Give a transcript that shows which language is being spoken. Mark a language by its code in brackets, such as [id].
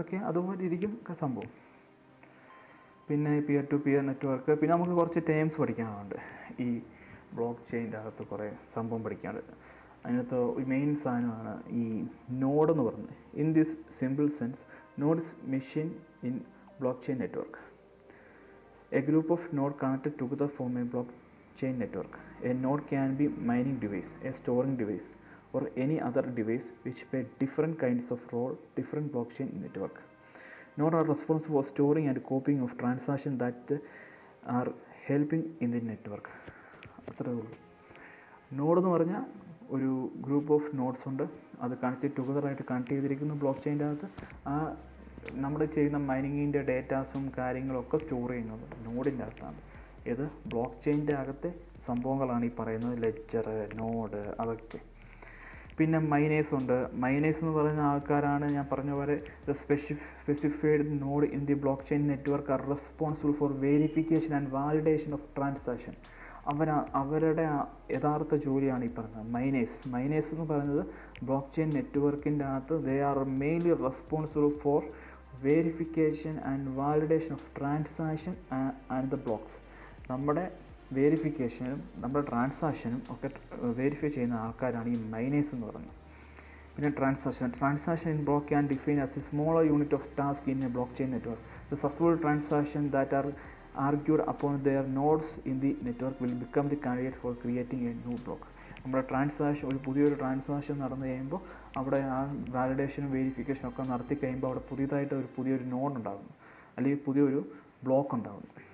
[ml] അതുപോലെ ഇരിക്കും സംഭവം. പിന്നെ പിയർ ടു പിയർ നെറ്റ്വർക്ക്, പിന്നെ നമുക്ക് കുറച്ച് ടേംസ് പഠിക്കാനുണ്ട്. ഈ ബ്ലോക്ക് ചെയിൻ്റെ അകത്ത് കുറേ സംഭവം പഠിക്കാനുണ്ട്. അതിനകത്ത് മെയിൻ സാധനമാണ് ഈ നോഡ് എന്ന് പറയുന്നത്. [en] In this simple sense, node is machine in blockchain network. A group of nodes connected together form a blockchain network. A node can be mining device, a storing device, or any other device which play different kinds of role different blockchain network. Nodes are responsible for storing and copying of transactions that are helping in the network. [ml] അത്രേ ഉള്ളൂ. Node എന്ന് പറഞ്ഞാൽ ഒരു group of nodes ഉണ്ട്, അത് ടുഗദറായിട്ട് connect ചെയ്തിരിക്കുന്നു block ചെയിൻ്റെ അകത്ത്. നമ്മൾ ചെയ്യുന്ന മൈനിങ്ങിൻ്റെ ഡേറ്റാസും കാര്യങ്ങളൊക്കെ സ്റ്റോർ ചെയ്യുന്നത് നോഡിൻ്റെ അകത്താണ്. ഇത് ബ്ലോക്ക് ചെയിൻ്റെ അകത്തെ സംഭവങ്ങളാണ് ഈ പറയുന്നത്, ലെഡ്ജർ, നോഡ്, അതൊക്കെ. പിന്നെ മൈനേഴ്സ് ഉണ്ട്. മൈനേഴ്സ് എന്ന് പറയുന്ന ആൾക്കാരാണ് ഞാൻ പറഞ്ഞ പോലെ [en] Specified node in the blockchain network are responsible for verification and validation of transaction. [ml] അവരുടെ യഥാർത്ഥ ജോലിയാണ് ഈ പറയുന്നത് മൈനേഴ്സ് എന്ന് പറയുന്നത് ബ്ലോക്ക് ചെയിൻ നെറ്റ്വർക്കിൻ്റെ അകത്ത് [en] They are mainly responsible for verification and validation of transaction and the blocks. [ml] നമ്മുടെ വെരിഫിക്കേഷനും നമ്മുടെ ട്രാൻസാക്ഷനും ഒക്കെ വെരിഫൈ ചെയ്യുന്ന ആൾക്കാരാണ് ഈ മൈനേഴ്സ് എന്ന് പറയുന്നത്. [en] പിന്നെ transaction in block can define as a smaller unit of task in a blockchain network. The successful transaction that are argued upon their nodes in the network will become the candidate for creating a new block. [ml] നമ്മുടെ പുതിയൊരു transaction നടന്നു കഴിയുമ്പോൾ അവിടെ ആ വാലിഡേഷനും വെരിഫിക്കേഷനും ഒക്കെ നടത്തി കഴിയുമ്പോൾ അവിടെ പുതിയൊരു നോഡ് ഉണ്ടാകുന്നു, അല്ലെങ്കിൽ പുതിയൊരു ബ്ലോക്ക് ഉണ്ടാകുന്നു.